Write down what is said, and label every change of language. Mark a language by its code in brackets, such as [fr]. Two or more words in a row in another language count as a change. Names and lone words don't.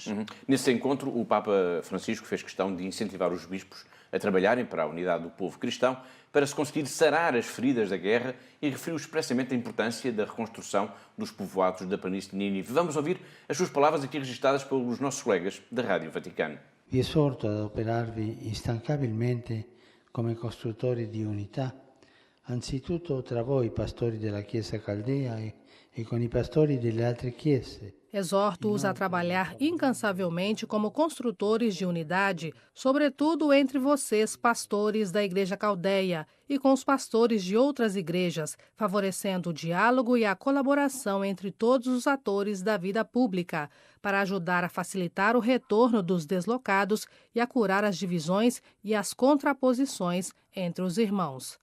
[pt] Nesse encontro, o Papa Francisco fez questão de incentivar os bispos a trabalharem para a unidade do povo cristão, para se conseguir sarar as feridas da guerra e referiu expressamente a importância da reconstrução dos povoados da planície de Nínive. Vamos ouvir as suas palavras aqui registadas pelos nossos colegas da Rádio Vaticano. [it] Vi esorto ad adoperarvi instancabilmente come costruttori di unità, anzitutto tra voi pastori della Chiesa Caldea e con i pastori delle altre chiese. [pt] Exorto-os a trabalhar incansavelmente como construtores de unidade, sobretudo entre vocês, pastores da Igreja Caldeia, e com os pastores de outras igrejas, favorecendo o diálogo e a colaboração entre todos os atores da vida pública, para ajudar a facilitar o retorno dos deslocados e a curar as divisões e as contraposições entre os irmãos.